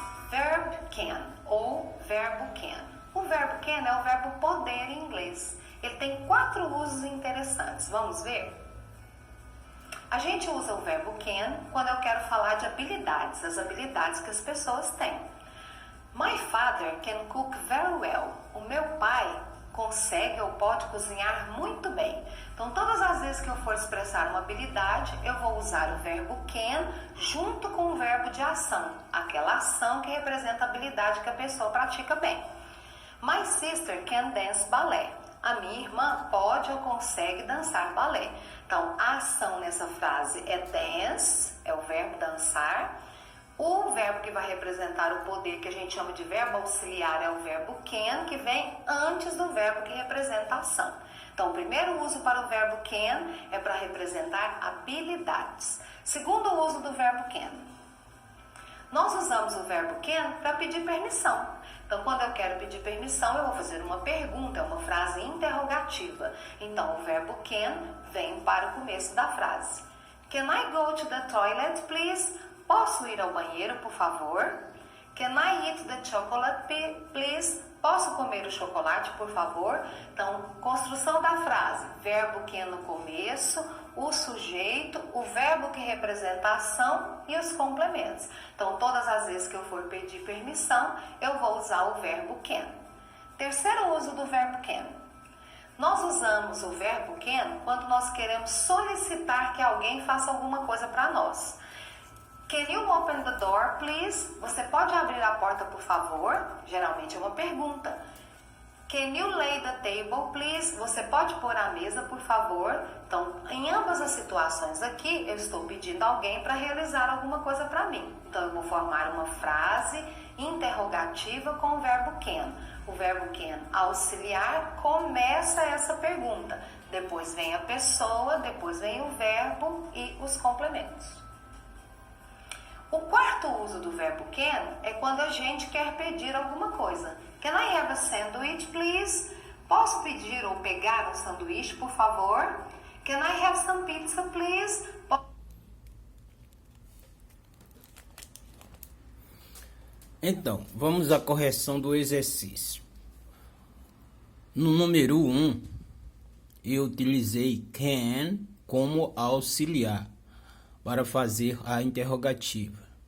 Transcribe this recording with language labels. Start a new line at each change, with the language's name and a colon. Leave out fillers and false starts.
Portuguese: Verb can ou verbo can. O verbo can é o verbo poder em inglês. Ele tem 4 usos interessantes. Vamos ver? A gente usa o verbo can quando eu quero falar de habilidades, as habilidades que as pessoas têm.
English: My father can cook very well.
Portuguese: O meu pai consegue ou pode cozinhar muito bem. Então, todas as vezes que eu for expressar uma habilidade, eu vou usar o verbo can junto com o verbo de ação, aquela ação que representa a habilidade que a pessoa pratica bem.
English: My sister can dance ballet.
Portuguese: A minha irmã pode ou consegue dançar balé. Então, a ação nessa frase é dance, é o verbo dançar. O verbo que vai representar o poder, que a gente chama de verbo auxiliar, é o verbo can, que vem antes do verbo que representa a ação. Então, o primeiro uso para o verbo can é para representar habilidades. Segundo uso do verbo can. Nós usamos o verbo can para pedir permissão. Então, quando eu quero pedir permissão, eu vou fazer uma pergunta, é uma frase interrogativa. Então, o verbo can vem para o começo da frase.
English: Can I go to the toilet, please?
Portuguese: Posso ir ao banheiro, por favor?
English: Can I eat the chocolate, please?
Portuguese: Posso comer o chocolate, por favor? Então, construção da frase. Verbo can no começo, o sujeito, o verbo que representa a ação e os complementos. Então, todas as vezes que eu for pedir permissão, eu vou usar o verbo can. Terceiro uso do verbo can. Nós usamos o verbo can quando nós queremos solicitar que alguém faça alguma coisa para nós.
English: Can you open the door, please?
Portuguese: Você pode abrir a porta, por favor? Geralmente é uma pergunta.
English: Can you lay the table, please?
Portuguese: Você pode pôr a mesa, por favor? Então, em ambas as situações aqui, eu estou pedindo alguém para realizar alguma coisa para mim. Então, eu vou formar uma frase interrogativa com o verbo can. O verbo can auxiliar começa essa pergunta. Depois vem a pessoa, depois vem o verbo e os complementos. O quarto uso do verbo can é quando a gente quer pedir alguma coisa.
English: Can I have a sandwich, please?
Portuguese: Posso pedir ou pegar um sanduíche, por favor?
English: Can I have some pizza, please?
Portuguese: Então, vamos à correção do exercício. No número 1, eu utilizei can como auxiliar para fazer a interrogativa.